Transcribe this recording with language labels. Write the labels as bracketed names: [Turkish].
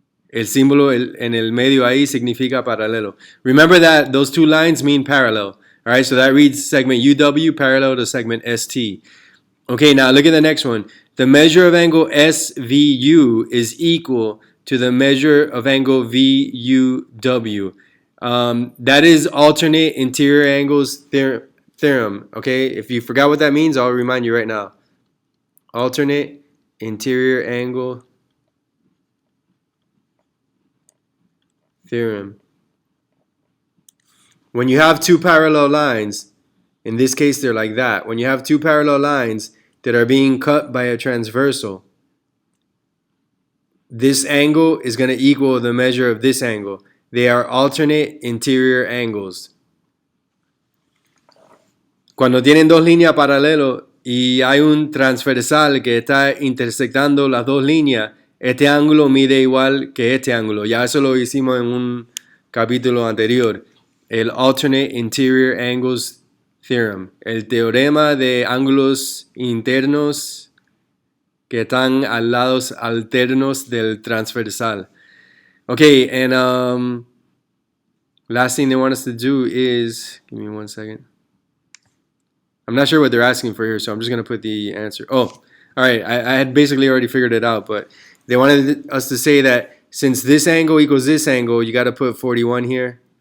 [Spanish] El símbolo en el medio ahí significa paralelo. [English] Remember that those two lines mean parallel. All right, so that reads segment UW parallel to segment ST. Okay, now look at the next one. The measure of angle SVU is equal to the measure of angle VUW. That is alternate interior angles theorem. Okay, if you forgot what that means, I'll remind you right now. Alternate interior angle theorem. When you have two parallel lines, in this case they're like that. When you have two parallel lines that are being cut by a transversal, this angle is going to equal the measure of this angle. They are alternate interior angles. [Spanish] Cuando tienen dos líneas paralelas y hay un transversal que está intersectando las dos líneas, este ángulo mide igual que este ángulo. Ya eso lo hicimos en un capítulo anterior. El [English] alternate interior angles theorem. [Spanish] El teorema de ángulos internos que están al lados alternos del transversal. [English] Okay, and last thing they want us to do is, give me 1 second. I'm not sure what they're asking for here, so I'm just going to put the answer. Oh, all right, I had basically already figured it out, but they wanted us to say that since this angle equals this angle, you got to put 41 here.